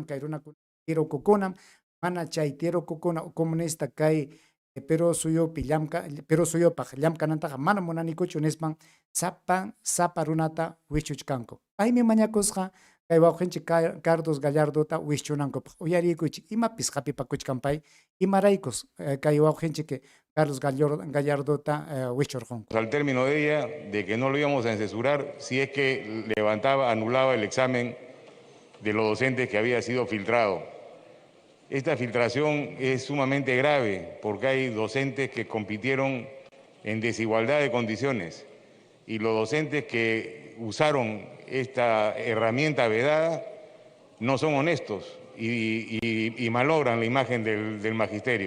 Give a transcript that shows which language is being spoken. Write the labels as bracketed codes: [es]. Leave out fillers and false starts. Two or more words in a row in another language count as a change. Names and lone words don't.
[qu] kay runakuna tirukukunam mana chay tirukukuna comunista kay Perú suyupaq llamkanantaqa mana munanikuchu nispan sapa runata wichuchkanku paymi mañakusqa kay wawqinchik Carlos Gallardota wischunankupak uyarikuychik imapis qapipakuchkan pay imaraykus kay wawqinchik Carlos Gallardota wischurqunku. [es] al término de ella de que no lo íbamos a censurar si es que anulaba el examen de los docentes que había sido filtrado. Esta filtración es sumamente grave porque hay docentes que compitieron en desigualdad de condiciones y los docentes que usaron esta herramienta vedada no son honestos y malogran la imagen del magisterio.